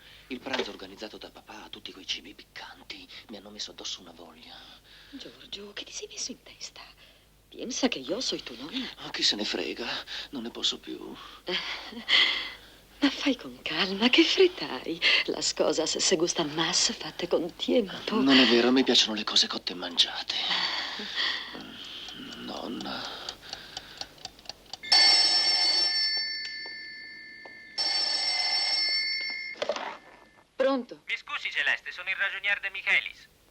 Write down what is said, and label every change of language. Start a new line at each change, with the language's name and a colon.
Italian: Il pranzo organizzato da papà, tutti quei cibi piccanti, mi hanno messo addosso una voglia. Giorgio, che ti sei messo in testa? Pensa che io
Spanish: soy tu
Italian: nonna. Oh, chi se ne frega, non ne posso più. Ma fai con calma, che fretta hai?
Spanish: Las cosas se gustan más
Italian: fatte
Spanish: con tiempo.
Italian: Non è vero, a me piacciono le cose cotte e mangiate. Nonna. Pronto? Mi scusi, Celeste, sono il ragionier De Michelis.